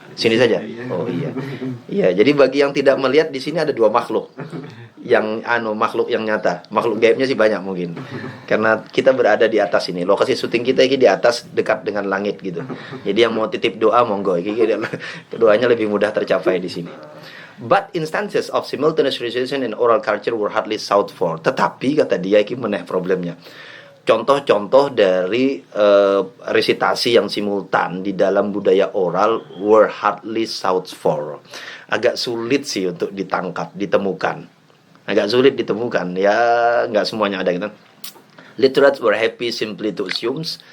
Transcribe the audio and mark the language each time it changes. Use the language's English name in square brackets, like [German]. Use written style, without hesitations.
[Indonesian] Sini saja. Oh iya. Iya, jadi bagi yang tidak melihat di sini ada dua makhluk. Yang makhluk yang nyata. Makhluk gaibnya sih banyak mungkin. Karena kita berada di atas ini. Lokasi syuting kita ini di atas dekat dengan langit gitu. Jadi yang mau titip doa monggo. Doanya lebih mudah tercapai di sini. [English] But instances of simultaneous recitation in oral culture were hardly sought for. [Indonesian] Tetapi kata dia ini meneh problemnya. Contoh-contoh dari resitasi yang simultan di dalam budaya oral [English] were hardly sought for. [Indonesian] Agak sulit sih untuk ditemukan. Agak sulit ditemukan. Ya, nggak semuanya ada gitu. [English] Literates were happy simply to assume.